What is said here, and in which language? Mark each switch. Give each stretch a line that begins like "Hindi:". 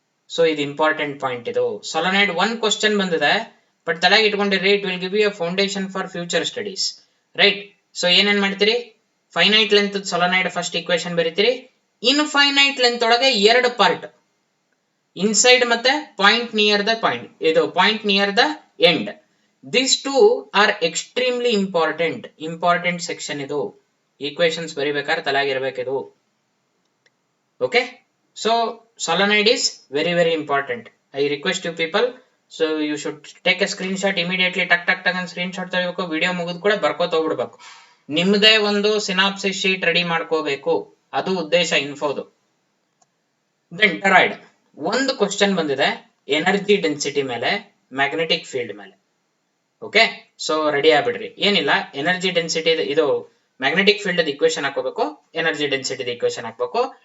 Kannada: So ಇದು important point. ಇದು ಸೊಲನೈಡ್ 1 question ಬಂದಿದೆ, ಬಟ್ ತಲೆಗೆ ಇಟ್ಕೊಂಡಿರಿ,
English: It will give you a foundation for future studies.
Kannada: Right? So ಏನೇನ್ ಮಾಡ್ತೀರಿ? Finite length ಸೊಲನೈಡ್ first equation ಬರೀತೀರಿ. Infinite length ಒಳಗೆ 2 part, inside ಮತ್ತೆ ಪಾಯಿಂಟ್ ನಿಯರ್ ದ ಪಾಯಿಂಟ್, ಇದು point near the end.
English: These two are extremely important section.
Kannada: ಇದು equations ಬರಿಬೇಕಾದ್ರೆ ತಲೆಯಾಗಿರ್ಬೇಕಿದು.
English: Okay, so solenoid is very important. I request you people, so you should take a screenshot immediately.
Kannada: ಟಕ್ ಟಕ್ ಟಕ್ ಅಂತ screen shot ತಗೋಬೇಕು. Video ಮುಗಿದ ಕೂಡ ಬರ್ಕೋತ ಹೋಗ್ಬಿಡ್ಬೇಕು. ನಿಮ್ಮದೇ ಒಂದು ಸಿನಾಪ್ಸಿಸ್ ಶೀಟ್ ರೆಡಿ ಮಾಡ್ಕೋಬೇಕು, ಅದು ಉದ್ದೇಶ ಇನ್ಫೋದು. ದೆನ್ ಟೆರಾಯ್ಡ್ ಒಂದು ಕ್ವಶನ್ ಬಂದಿದೆ ಎನರ್ಜಿ ಡೆನ್ಸಿಟಿ ಮೇಲೆ, ಮ್ಯಾಗ್ನೆಟಿಕ್ ಫೀಲ್ಡ್ ಮೇಲೆ. Okay, so ready ಆಗ್ಬಿಡ್ರಿ. ಏನಿಲ್ಲ, ಎನರ್ಜಿ ಡೆನ್ಸಿಟಿ ಇದು ಮ್ಯಾಗ್ನೆಟಿಕ್ ಫೀಲ್ಡ್ ಇಕ್ವೇಶನ್ ಹಾಕೋಬೇಕು, ಎನರ್ಜಿ ಡೆನ್ಸಿಟಿ ಇಕ್ವೇಶನ್ ಹಾಕಬೇಕು.